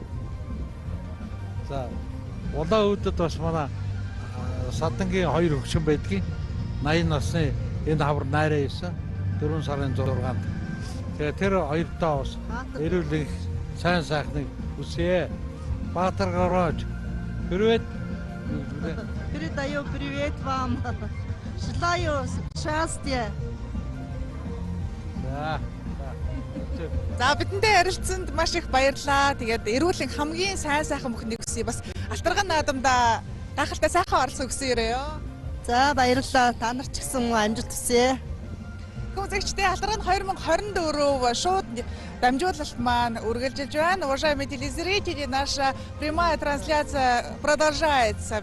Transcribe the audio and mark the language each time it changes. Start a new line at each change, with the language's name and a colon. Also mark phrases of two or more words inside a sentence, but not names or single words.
Mongolian: За улаан удад бас манай садангийн хоёр хөгшин байдгийн 80 насны энэ хавар найраа ирсэн 4 сарын 6-нд. Тэгээ тэр хоёртаа бас эрүүл сайн сайхныг хүсье. Баатар гаргаж.
Russian: Привет. Передаю привет вам. Желаю счастья.
Mongolian: За бидэндээ ярилцсанд маш их баярлалаа. Тэгээд эрүүлийн хамгийн сайн сайхан бүхнийг хүсье. Бас Алтарган наадамда гайхалтай сайхан оролцох хүсье ёо. За баярлалаа. Та нар ч гэсэн амжилт хүсье. Үзэгчдээ Алтарган 2024 шууд дамжуулалт маань үргэлжилж байна.
Russian: Уважаемые телезрители, наша прямая трансляция продолжается.